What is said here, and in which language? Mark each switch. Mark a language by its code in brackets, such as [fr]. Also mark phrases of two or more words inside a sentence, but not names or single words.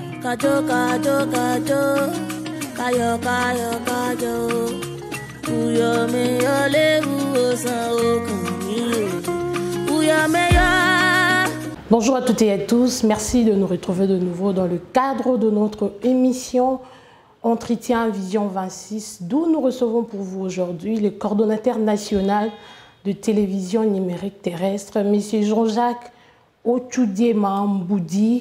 [fr] Kajo, kajo, kajo, kayo, kayo, kajo. Uyo meyo lebu osan okami. Uyo meyo. Bonjour à toutes et à tous, merci de nous retrouver de nouveau dans le cadre de notre émission Entretien Vision 26, d'où nous recevons pour vous aujourd'hui le coordonnateur national de télévision numérique terrestre, M. Jean-Jacques Otoudié-Mamboudi.